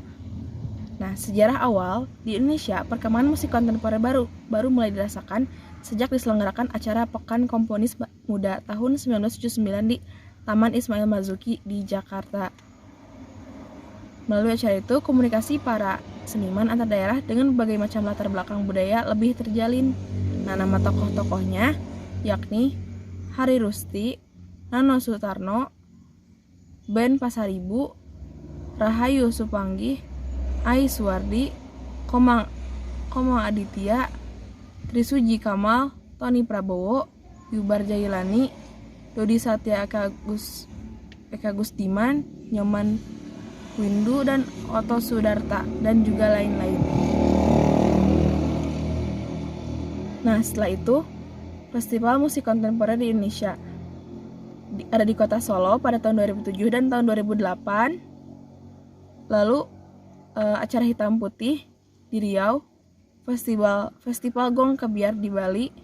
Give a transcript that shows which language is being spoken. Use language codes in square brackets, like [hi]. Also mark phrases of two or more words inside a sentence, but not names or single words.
[id] Nah, sejarah awal di Indonesia, perkembangan musik kontemporer baru mulai dirasakan sejak diselenggarakan acara Pekan Komponis Muda tahun 1979 di Taman Ismail Marzuki di Jakarta. Melalui acara itu, komunikasi para seniman antar daerah dengan berbagai macam latar belakang budaya lebih terjalin. Nah, nama tokoh-tokohnya yakni Hari Rusti, Nano Sutarno, Ben Pasaribu, Rahayu Supanggih, Ai Suwardi, Komang Aditya, Trisuji Kamal, Tony Prabowo, Yubar Jailani, Dodi Satya Eka Gusdiman, Nyoman Windu, dan Oto Sudarta, dan juga lain-lain. Nah, setelah itu, Festival Musik Kontemporer di Indonesia ada di Kota Solo pada tahun 2007 dan tahun 2008. Lalu acara Hitam Putih di Riau, Festival Gong Kebiar di Bali.